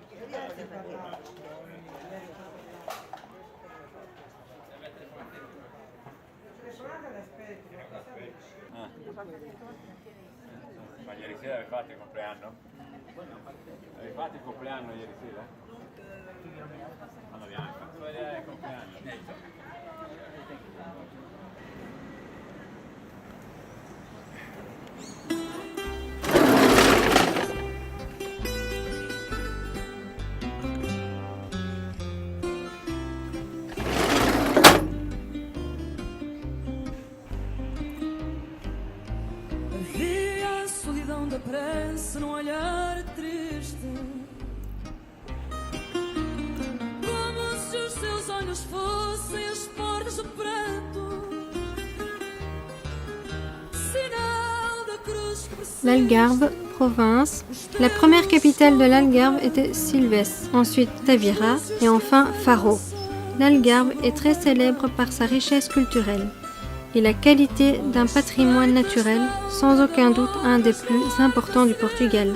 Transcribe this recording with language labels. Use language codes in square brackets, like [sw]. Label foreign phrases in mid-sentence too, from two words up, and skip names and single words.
[it] Ma ieri sera avevi fatto il compleanno? Avevi fatto il compleanno ieri sera? Non abbiamo fatto vedere il compleanno. [pt] Havia a solidão da pressa num olhar triste, como se os seus olhos fossem as portas do pranto, sinal da cruz que precede. [fr] L'Algarve, province. La première capitale de l'Algarve était Silves, ensuite Tavira et enfin Faro. L'Algarve est très célèbre par sa richesse culturelle et la qualité d'un patrimoine naturel, sans aucun doute un des plus importants du Portugal.